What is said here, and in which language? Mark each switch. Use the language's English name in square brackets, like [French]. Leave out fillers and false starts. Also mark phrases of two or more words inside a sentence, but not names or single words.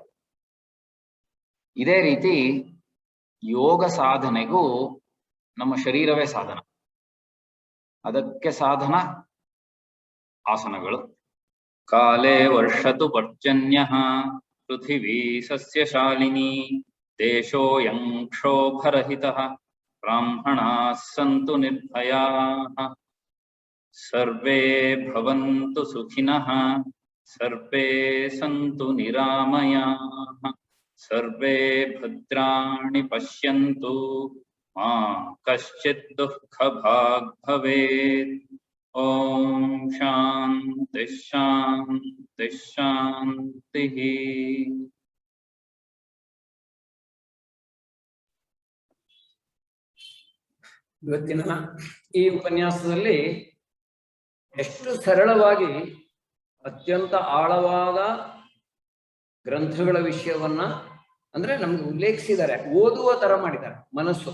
[Kannada] ಇದೇ ರೀತಿ ಯೋಗ ಸಾಧನೆಗೂ ನಮ್ಮ ಶರೀರವೇ ಸಾಧನ, ಅದಕ್ಕೆ ಸಾಧನ ಆಸನಗಳು. [Sanskrit] ಕಾಲೇ ವರ್ಷತು ಪರ್ಜನ್ಯ ಪೃಥಿವೀ ಸಸ್ಯಶಾಲಿನಿ ದೇಶೋಯಂ ಕ್ಷೋಭರಹಿತಃ ಬ್ರಾಹ್ಮಣಾಃ ಸಂತು ನಿರ್ಭಯಾಃ ಸರ್ವೇ ಭವಂತು ಸುಖಿನಃ ಸರ್ವೇ ಸಂತು ನಿರಾಮಯಾಃ ಸರ್ವೇ ಭದ್ರಾಣಿ ಪಶ್ಯಂತು ಮಾ ಕಶ್ಚಿತ್ ದುಃಖಭಾಗ್ ಭವೇತ್. ಓಂ ಶಾಂತಿ ಶಾಂತಿ ಶಾಂತಿ. [Kannada] ಇವತ್ತಿನ ಈ ಉಪನ್ಯಾಸದಲ್ಲಿ ಎಷ್ಟು ಸರಳವಾಗಿ ಅತ್ಯಂತ ಆಳವಾದ ಗ್ರಂಥಗಳ ವಿಷಯವನ್ನ ಅಂದ್ರೆ ನಮ್ಗೆ ಉಲ್ಲೇಖಿಸಿದ್ದಾರೆ, ಓದುವ ತರ ಮಾಡಿದ್ದಾರೆ ಮನಸ್ಸು.